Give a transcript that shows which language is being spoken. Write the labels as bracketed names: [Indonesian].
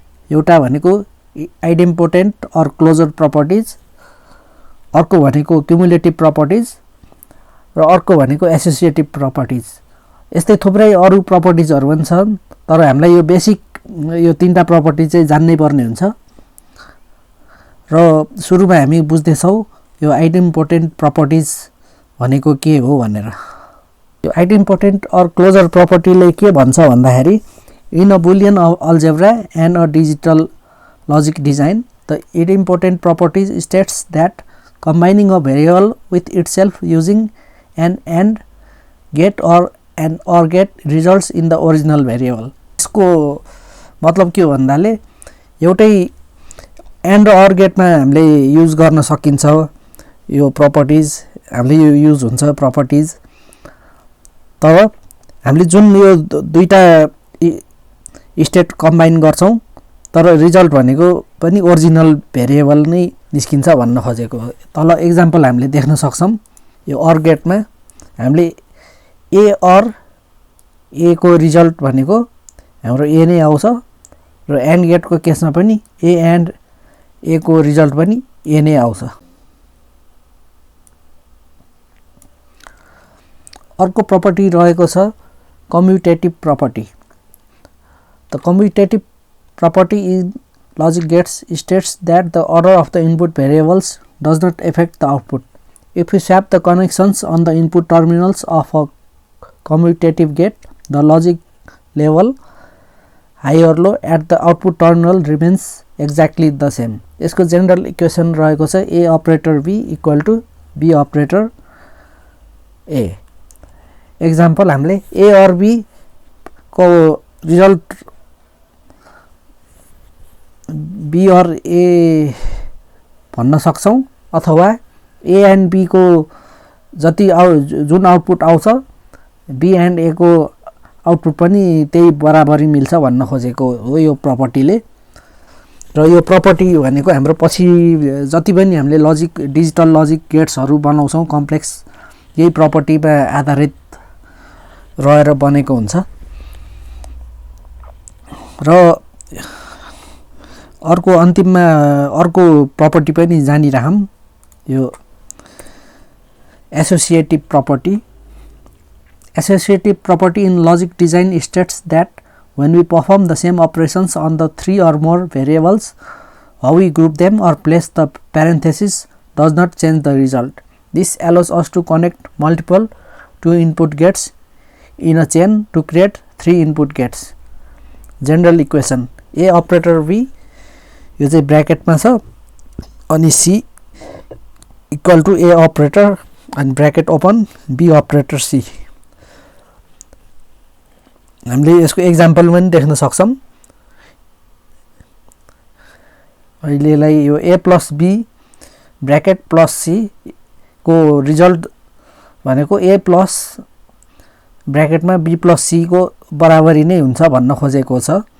[Nepali] एउटा भनेको आइडेम्पोटेन्ट or closure properties, अर्को भनेको क्युमुलेटिभ प्रपर्टिज र अर्को भनेको एसोसिएटिभ प्रपर्टिज। यस्तै थुप्रै अरु प्रपर्टिजहरु पनि छन्, तर हामीलाई यो बेसिक यो तीनटा प्रपर्टिज चाहिँ जान्नै पर्ने हुन्छ। र सुरुमा हामी बुझ्दै छौं यो आइडेम्पोटेन्ट प्रपर्टिज भनेको के हो भनेर। यो आइडेम्पोटेन्ट अर क्लोजर प्रपर्टीले के भन्छ भन्दाखेरि [English] In a Boolean algebra and a digital logic design the idempotent properties states that combining a variable with itself using an AND gate or an OR gate results in the original variable। [Nepali] यसको मतलब के हो भन्दाले एउटै AND र OR गेटमा हामीले use गर्न सकिन्छ यो प्रपर्टिज, हामीले यो युज हुन्छ प्रपर्टिज। तर हामीले जुन यो दुईटा स्टेट कम्बाइन गर्छौं तर रिजल्ट भनेको पनि ओरिजिनल भेरिएबल नै निस्किन्छ भन्न खोजेको हो। तल एक्जाम्पल हामीले देख्न सक्छौं। यो OR गेटमा हामीले A OR A को रिजल्ट भनेको हाम्रो A नै आउँछ र AND गेटको केसमा पनि A and A को रिजल्ट पनि A नै आउँछ। अर्को प्रपर्टी रहेको छ कम्युटेटिभ property. [English] The commutative property in logic gates states that the order of the input variables does not affect the output. If we swap the connections on the input terminals of a commutative gate, the logic level high or low at the output terminal remains exactly the same. [Nepali] यसको general equation रहेको छ [English] A operator B equal to B operator A। [Nepali] Example हामीले A और B को result B और A भन्न सक्छौं अथवा A and B को जति जुन आउटपुट आउँछ B and A को आउटपुट पनि त्यही बराबरी मिल्छ भन्न खोजेको हो यो प्रपर्टीले। र यो प्रपर्टी भनेको हाम्रो पछि जति पनि हामीले लजिक डिजिटल लजिक गेट्सहरु बनाउँछौं कम्प्लेक्स यही प्रपर्टीमा आधारित रहेर बनेको हुन्छ। र अर्को अन्तिममा अर्को प्रपर्टी पनि जानिराखौं यो associative property. [English] Associative property in logic design states that when we perform the same operations on the three or more variables, how we group them or place the parentheses does not change the result. This allows us to connect multiple two input gates in a chain to create three input gates. General equation A operator B [Nepali] यो चाहिँ ब्र्याकेटमा छ अनि [English] C equal to A operator and bracket open B operator C। [Nepali] हामीले यसको example पनि देख्न सक्छौं। अहिलेलाई यो A plus B bracket plus C को रिजल्ट भनेको A plus ब्र्याकेटमा B plus C को बराबरी नै हुन्छ भन्न खोजेको छ।